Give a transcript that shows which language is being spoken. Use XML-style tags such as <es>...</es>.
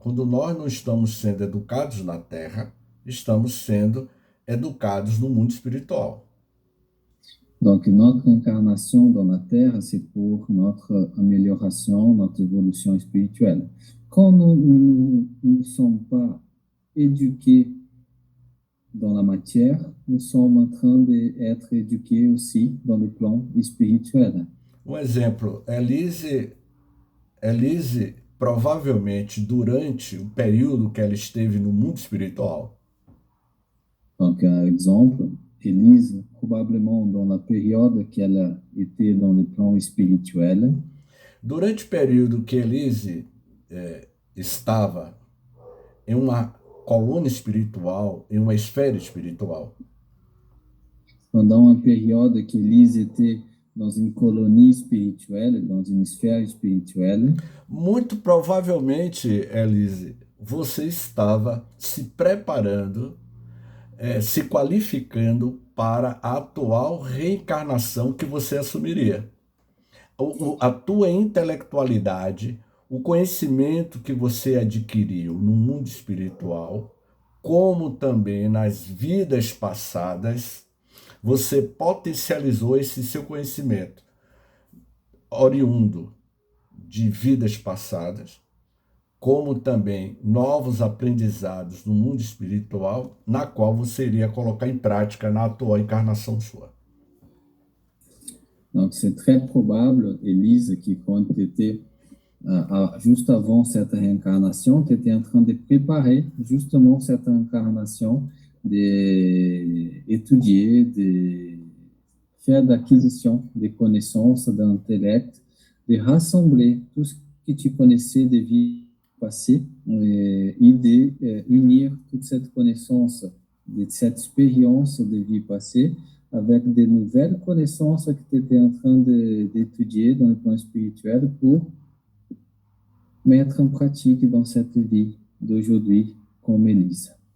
<pt>Quando nós não estamos sendo educados na Terra, estamos sendo educados no mundo espiritual.</pt> <fr>Donc, notre incarnation dans la Terre, c'est pour notre amélioration, notre évolution spirituelle. Quand nous ne sommes pas éduqués dans la matière, nous sommes en train d'être éduqués aussi dans le plan spirituel.</fr> <pt>Um exemplo, Elise provavelmente durante o período que ela esteve no mundo espiritual,</pt> <fr>Donc, un exemple, Élise, probablement dans la période qu'elle était dans le plan spirituel,</fr> <pt>durante o período que Elise estava em uma coluna espiritual, em uma esfera espiritual,</pt> <fr>pendant une période qu'Élise était dans une colonie spirituelle, dans une sphère spirituelle,</fr> <pt>muito provavelmente, Elise, você estava se preparando, se qualificando para a atual reencarnação que você assumiria. A tua intelectualidade, o conhecimento que você adquiriu no mundo espiritual, como também nas vidas passadas, você potencializou esse seu conhecimento oriundo de vidas passadas, como também novos aprendizados no mundo espiritual, na qual você iria colocar em prática na atual encarnação sua.</pt> <fr>Donc, c'est très probable, Élise, que quand tu étais, juste avant cette réincarnation, tu étais en train de préparer justement cette incarnation, d'étudier, de faire d'acquisition des connaissances, d'intellect, de rassembler tout ce que tu connaissais des vies passées et de unir toute cette connaissance, de cette expérience de vie passée avec de nouvelles connaissances que tu étais en train d'étudier dans le plan spirituel pour mettre en pratique dans cette vie d'aujourd'hui comme Élise.</fr>